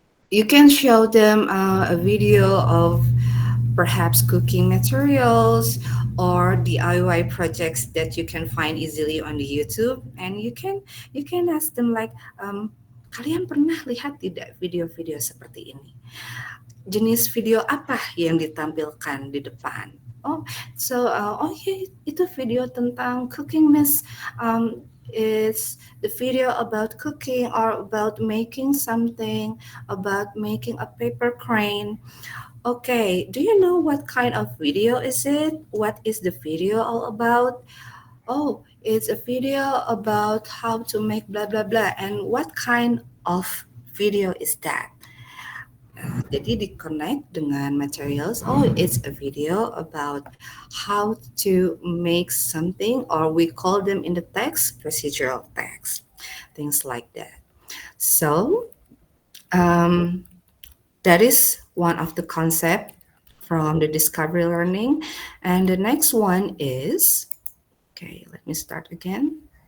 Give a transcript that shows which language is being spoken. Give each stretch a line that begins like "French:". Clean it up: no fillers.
English: You can show them a video of perhaps cooking materials or DIY projects that you can find easily on the YouTube, and you can ask them like,
Indonesian: kalian pernah lihat tidak video-video seperti ini? Jenis video apa yang ditampilkan di depan? Oh, oh yeah, itu video tentang cooking, Miss.
English: It's the video about cooking or about making something, about making a paper crane. Okay, do you know what kind of video is it? What is the video all about? Oh, it's a video about how to make blah blah blah. And what kind of video is that?
Indonesian: Jadi di-connect dengan materials.
English: Oh, it's a video about how to make something, or we call them in the text procedural text, things like that. So um, that is one of the concept from the discovery learning, and the next one is, okay, let me start again.